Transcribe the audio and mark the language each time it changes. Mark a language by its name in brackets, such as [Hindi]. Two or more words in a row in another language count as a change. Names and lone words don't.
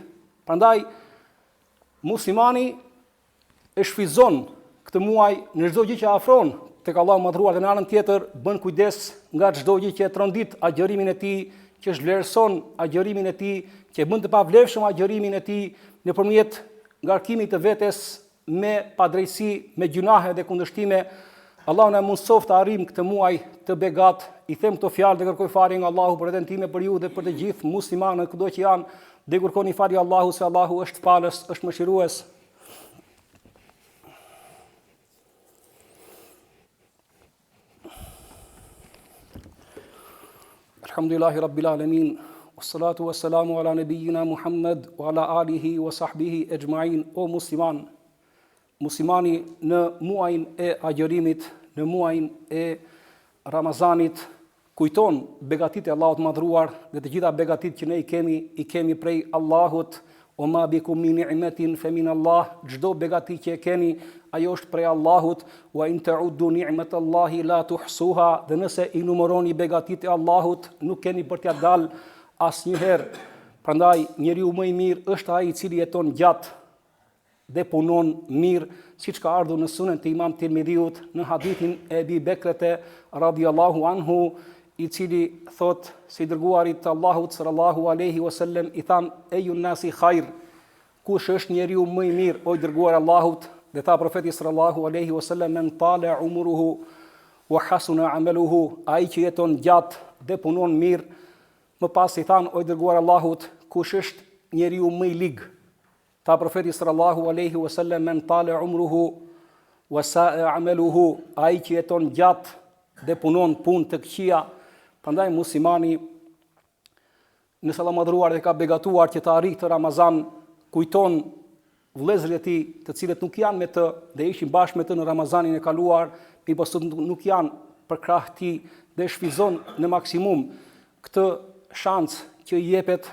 [Albanian] Prandaj muslimani e shfryzon këtë muaj në çdo gjë që afron tek Allahu madhruar, dhe në anën tjetër bën kujdes nga çdo gjë që e trondit agjërimin e tij, që zhvlerëson agjërimin e tij, që bën të pavlefshëm agjërimin e tij nëpërmjet ngarkimit të vetes me padrejsi, me gjunahe dhe kundërshtime. Allahu na mundsoft të arrijmë këtë muaj të begat. I them këto fjalë dhe kërkoj falje nga Allahu për veten time, për ju dhe për të gjithë muslimanët kudo që janë, dhe kërkoni falje Allahu, se Allahu është falës, është mëshirues. [Arabic] الحمد لله رب العالمين والصلاة والسلام على نبينا محمد وعلى آله وصحبه أجمعين. [Albanian] O muslimani në muajin e agjërimit, në muajin e Ramazanit, kujton begatit e Allahut madhruar dhe të gjitha begatit që ne i kemi prej Allahut. [Arabic] وما بكم من نعمة فمن الله, [Albanian] çdo begati që e keni, ajo është prej Allahut. [Arabic] وإن تعدوا نعمة الله لا تحصوها, [Albanian] dhe nëse i numëroni begatit e Allahut, nuk keni për t'ia dalë asnjëherë. Prandaj njeriu më i mirë është ai i cili jeton gjatë dhe punon mirë, siç ka ardhur në Sunen të Imam Tirmidhiut në hadithin e Ebi Bekrete [Arabic] رضي الله عنه, [Albanian] i cili thot si dërguari të Allahut [Arabic] صلى الله عليه وسلم [Albanian] i than [Arabic] أي الناس خير, [Albanian] kush është njeriu më i mirë o i dërguari Allahut, dhe tha profeti [Arabic] صلى الله عليه وسلم من طال عمره وحسن عمله, [Albanian] ai që jeton gjatë dhe punon mirë. Më pas i than o i dërguari Allahut, kush është njeriu më i lig? Tha profeti [Arabic] صلى الله عليه وسلم من طال عمره وساء عمله, [Albanian] ai që jeton gjatë dhe punon punë të këqija. Prandaj muslimani, nëse Allah madhruar dhe ka begatuar që të arrijë të Ramazan, kujton vëllezërit e tij të cilët nuk janë me të dhe ishin bashkë me të në Ramazanin e kaluar, mirëpo nuk janë për krah ti, dhe shfrytëzon në maksimum këtë shans që i jepet.